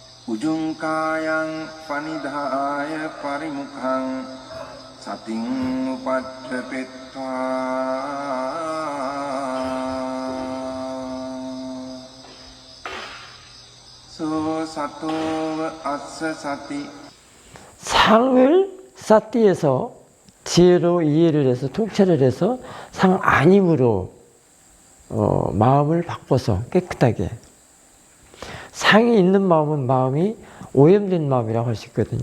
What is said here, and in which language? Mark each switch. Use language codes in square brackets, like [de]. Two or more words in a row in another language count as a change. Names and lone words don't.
[pi] Ujungkayang panidhaya parimukhang sating upadhepitva so sato assa sati. [ko] 상을 사띠에서 지혜로 이해를 해서 통찰을 해서 상 아님으로 마음을 바꿔서 깨끗하게. 상이 있는 마음은 마음이 오염된 마음이라고 할 수 있거든요.